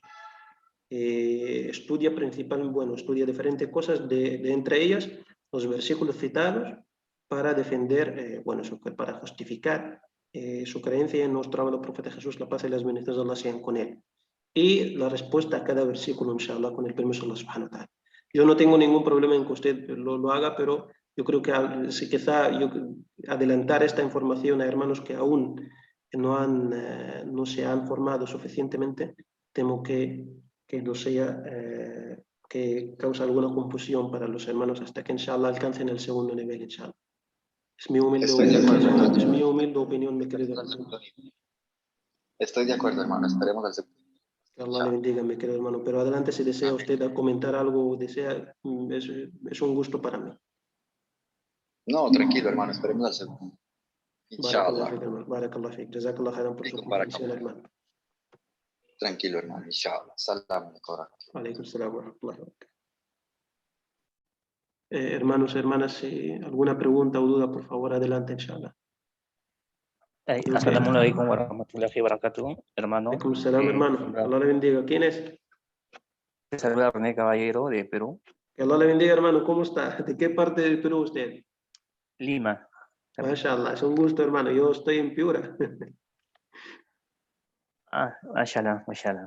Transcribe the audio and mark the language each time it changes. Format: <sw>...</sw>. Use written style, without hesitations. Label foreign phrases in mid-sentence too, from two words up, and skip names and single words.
<es>Estudia diferentes cosas, de entre ellas los versículos citados para defender, para justificar su creencia en nuestro amado profeta Jesús, la paz y las bendiciones de Allah sean con él. Y la respuesta a cada versículo, inshallah, con el permiso de</es> <ar>الله سبحانه وتعالى.</ar> <es>Yo no tengo ningún problema en que usted lo haga, pero yo creo que adelantar esta información a hermanos que aún no se han formado suficientemente, temo que no sea, que causa alguna confusión para los hermanos hasta que inshallah alcancen el segundo nivel, inshallah. Es mi humilde opinión, mi querido hermano. Estoy de acuerdo, hermano. Esperemos al segundo. Que Allah le bendiga, mi querido hermano. Pero adelante, si desea usted comentar algo, es un gusto para mí. No, tranquilo, hermano. Esperemos al segundo. Inshallah.</es> <ar>بارك الله فيك. جزاك الله خيرا</ar> <es>por su comprensión, hermano. Tranquilo, hermano.</es> <ar>إن شاء الله. سلام عليكم. عليكم السلام ورحمة الله وبركاته.</ar> <es>Hermanos, hermanas, si alguna pregunta o duda, por favor, adelante, inshallah.</es> <ar>السلام عليكم ورحمة الله وبركاته, hermano. عليكم السلام,</ar> <es>hermano. Allah le bendiga. ¿Quién es? Te saluda René Caballero de Perú. Que Allah le bendiga, hermano. ¿Cómo está? ¿De qué parte del Perú usted? Lima. Mashallah, es un gusto, hermano. Yo estoy en Piura.</es> <ar>ما شاء الله، ما شاء الله.</ar>